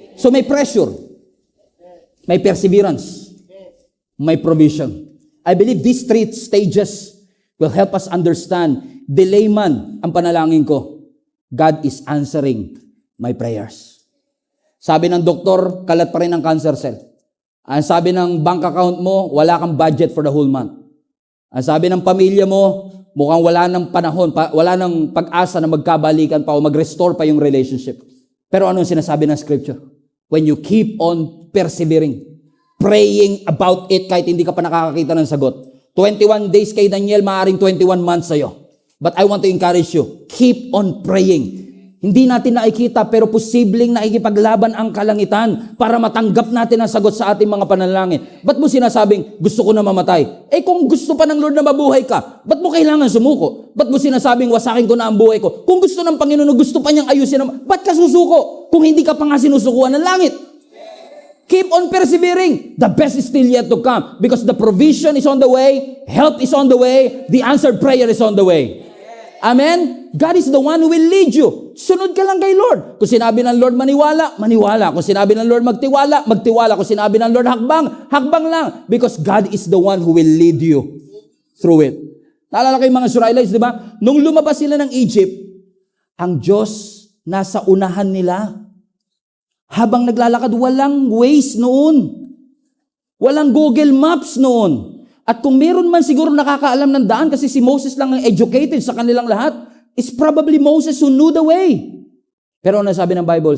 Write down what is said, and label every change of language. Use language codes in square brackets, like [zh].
[tl] So may pressure, may perseverance, may provision. [en] I believe these three stages will help us understand, [tl] delay man ang panalangin ko, [en] God is answering my prayers. [tl] Sabi ng doktor, kalat pa rin ang cancer cell. Ang sabi ng bank account mo, wala kang budget [en] for the whole month. [tl] Ang sabi ng pamilya mo, mukhang wala ng panahon, wala ng pag-asa na magkabalikan pa o mag-restore pa yung relationship. Pero ano ang sinasabi ng scripture? [en] When you keep on persevering, praying about it [tl] kahit hindi ka pa nakakakita ng sagot. 21 days kay Daniel, maaaring 21 months sa'yo. [en] But I want to encourage you, keep on praying. [tl] Hindi natin nakikita pero posibleng nakikipaglaban ang kalangitan para matanggap natin ang sagot sa ating mga panalangin. Ba't mo sinasabing, gusto ko na mamatay? Eh kung gusto pa ng Lord na mabuhay ka, ba't mo kailangan sumuko? Ba't mo sinasabing, wasakin ko na ang buhay ko? Kung gusto ng Panginoon, gusto pa niyang ayusin naman, ba't ka susuko? Kung hindi ka pa nga sinusukuan ng langit. [en] Keep on persevering. The best is still yet to come because the provision is on the way, help is on the way, the answered prayer is on the way. Amen? God is the one who will lead you. [tl] Sunod ka lang kay Lord. Kung sinabi ng Lord maniwala, maniwala. Kung sinabi ng Lord magtiwala, magtiwala. Kung sinabi ng Lord hakbang, hakbang lang. [en] Because God is the one who will lead you through it. [tl] Naalala kayo mga Israelites, di ba? Nung lumabas sila ng Egypt, ang Diyos nasa unahan nila. Habang naglalakad, walang Waze noon. Walang Google Maps noon. At kung meron man siguro nakakaalam ng daan kasi si Moses lang ang educated sa kanilang lahat, [en] it's probably Moses who knew the way. [tl] Pero ano sabi ng Bible?